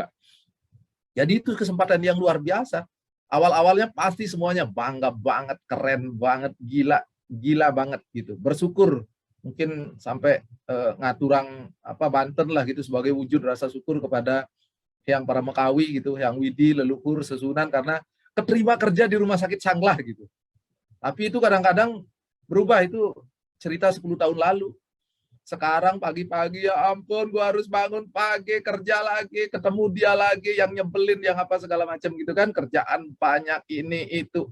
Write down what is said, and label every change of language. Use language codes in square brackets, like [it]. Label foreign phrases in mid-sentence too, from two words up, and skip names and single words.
[id] Jadi itu kesempatan yang luar biasa. Awal-awalnya pasti semuanya bangga banget, keren banget, gila banget gitu. Bersyukur mungkin sampai [ban] ngaturang Banten [id] lah gitu sebagai wujud rasa syukur kepada yang para Mekawi gitu, yang Widi, leluhur, sesunan karena keterima kerja di Rumah Sakit Sanglah gitu. Tapi itu kadang-kadang berubah, itu cerita 10 tahun lalu. Sekarang pagi-pagi, ya ampun, gua harus bangun pagi, kerja lagi, ketemu dia lagi, yang nyebelin, yang apa segala macam gitu kan, kerjaan banyak ini itu.